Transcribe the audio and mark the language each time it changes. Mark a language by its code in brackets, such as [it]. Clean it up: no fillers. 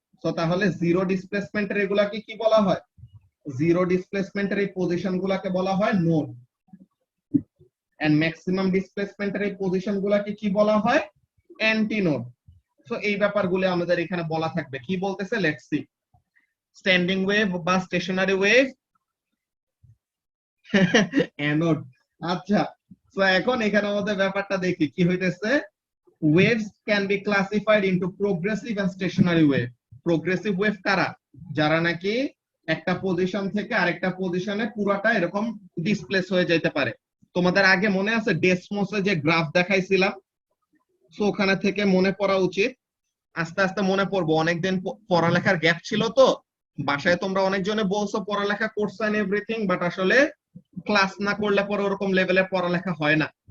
[bn] তো তাহলে জিরো ডিসপ্লেসমেন্টের এগুলাকে কি বলা হয়? জিরো ডিসপ্লেসমেন্টের এই পজিশন গুলাকে বলা হয় নোড, এন্ড ম্যাক্সিমাম ডিসপ্লেসমেন্টের এই পজিশন গুলাকে কি বলা হয়? Anti node. সো এই ব্যাপারগুলো আমাদের এখানে বলা থাকবে। কি বলতেছে লেটস সি। স্ট্যান্ডিং ওয়েভ বা স্টেশনারি ওয়েভ, অ্যানোড। আচ্ছা, সো এখন এখানে আমাদের ব্যাপারটা দেখি কি হইতেছে। [en] waves can be classified into progressive and stationary wave। [bn] progressive wave কারা? যারা নাকি একটা পজিশন থেকে আরেকটা পজিশনে পুরাটা এরকম ডিসপ্লেস হয়ে যেতে পারে। তোমাদের আগে মনে আছে ডেসমোসে যে গ্রাফ দেখাইছিলাম, সো ওখানে থেকে মনে পড়া উচিত, আস্তে আস্তে মনে পড়বো। অনেকদিন পড়ালেখার গ্যাপ ছিল তো, বাসায় তোমরা অনেকজনে বলছো পড়ালেখা করছো এন্ড এভরিথিং, বাট আসলে ক্লাস না করলে পরে ওরকম লেভেলের পড়ালেখা হয় না।